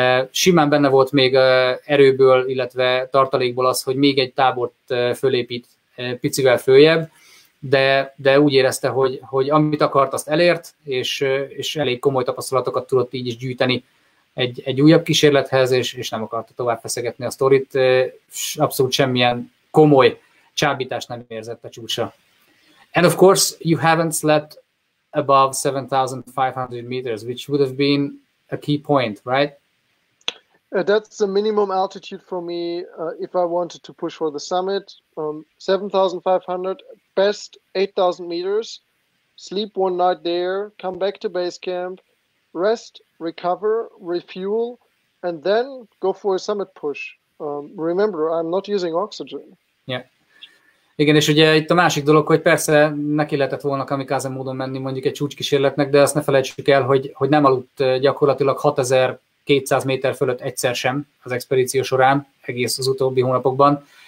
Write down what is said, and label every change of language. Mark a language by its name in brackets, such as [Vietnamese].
[Hungarian] Simán benne volt még erőből, illetve tartalékból az, hogy még egy tábort fölépít picivel följebb, de úgy érezte, hogy amit akart, azt elért, és elég komoly tapasztalatokat tudott így is gyűjteni egy újabb kísérlethez, és nem akarta tovább feszegetni a sztorit. Abszolút semmilyen komoly csábítást nem érzett a csúcsra. [English] And of course, you haven't slept above 7,500 meters, which would have been a key point, right? That's the minimum altitude for me if I wanted to push for the summit. 7,500, best 8,000 meters, sleep one night there, come back to base camp, rest, recover, refuel, and then go for a summit push. Remember, I'm not using oxygen. Yeah. [Hungarian] Igen, és ugye itt a másik dolog, hogy persze neki lehetett volna kamikáze módon menni mondjuk egy csúcskísérletnek, de azt ne felejtsük el, hogy nem aludt gyakorlatilag 6200 méter fölött egyszer sem az expedíció során, egész az utóbbi hónapokban.